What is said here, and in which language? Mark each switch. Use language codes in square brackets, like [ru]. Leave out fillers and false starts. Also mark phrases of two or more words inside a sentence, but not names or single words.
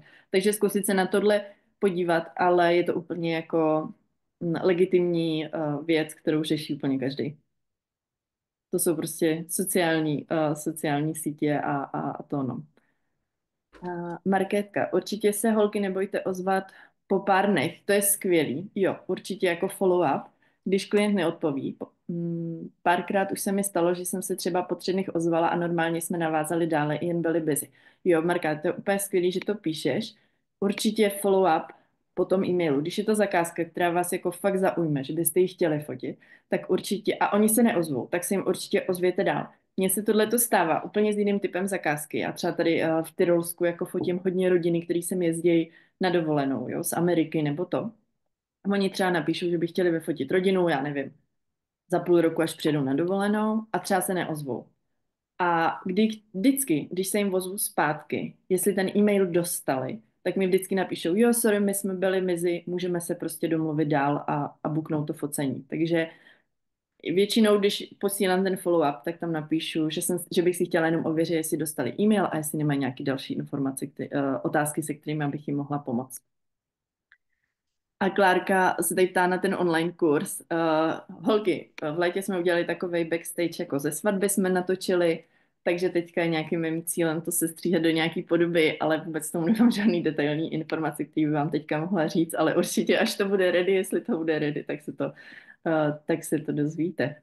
[cs] Takže zkusit se na tohle podívat, ale je to úplně jako legitimní věc, kterou řeší úplně každý. To jsou prostě sociální sítě a to no. Markétka, určitě se holky nebojte ozvat po pár dnech, to je skvělý. Jo, určitě jako follow-up, když klient neodpoví. Párkrát už se mi stalo, že jsem se třeba po 3 dnech ozvala a normálně jsme navázali dále, jen byli busy. Jo, Marka, to je úplně skvělý, že to píšeš. Určitě follow-up po tom e-mailu. Když je to zakázka, která vás jako fakt zaujme, že byste ji chtěli fotit, tak určitě, a oni se neozvou, tak se jim určitě ozvěte dál. Mně se tohle to stává úplně s jiným typem zakázky. Já třeba tady v Tyrolsku jako fotím hodně rodiny, které sem jezdí na dovolenou, jo, z Ameriky nebo to. A oni třeba napíšou, že by chtěli vyfotit rodinu, já nevím, za půl roku, až přijedou na dovolenou a třeba se neozvou. A vždycky, když se jim ozvu zpátky, jestli ten e-mail dostali, tak mi vždycky napíšou, jo, sorry, my jsme byli mezi, můžeme se prostě domluvit dál a booknout to focení. Takže většinou, když posílám ten follow-up, tak tam napíšu, že bych si chtěla jenom ověřit, jestli dostali e-mail a jestli nemají nějaké další informace, otázky, se kterými bych jim mohla pomoct. A Klárka se tady ptá na ten online kurz. Holky, v létě jsme udělali takový backstage, jako ze svatby jsme natočili, takže teďka je nějakým mým cílem to sestříhat do nějaký podoby, ale vůbec tomu nemám žádný detailní informace, který by vám teďka mohla říct, ale určitě, až to bude ready, jestli to bude ready, tak se to dozvíte.